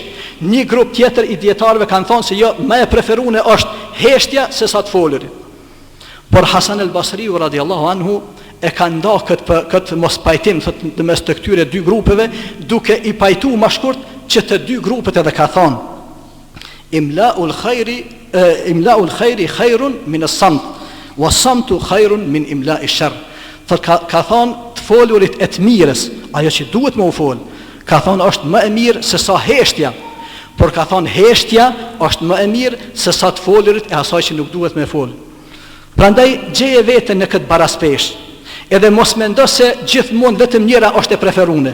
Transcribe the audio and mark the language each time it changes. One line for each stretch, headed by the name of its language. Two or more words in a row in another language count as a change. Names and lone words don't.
Albanian: Një grup tjetër i dietarëve kanë thonë se jo, më e preferuar është heshtja se sa të folurit. Por Hasan el-Basriu
Arabic: رضي الله عنه
Albanian: e ka nda këtë mos pajtim në mes të këtyre dy grupeve, duke i pajtu më shkurt që të dy grupet edhe ka thonë
Arabic: إملاء الخير خير من الصمت والصمت خير من إملاء الشر.
Albanian: Ka thonë të folurit e të mirës, ajo që duhet me u fol, ka thonë është më e mirë se sa heshtja, por ka thonë heshtja është më e mirë se sa të folurit e asaj që nuk duhet me fol. Prandaj gjeje veten në këtë baraspesh, edhe mos mendo se gjithmonë vetëm njëra është e preferuar.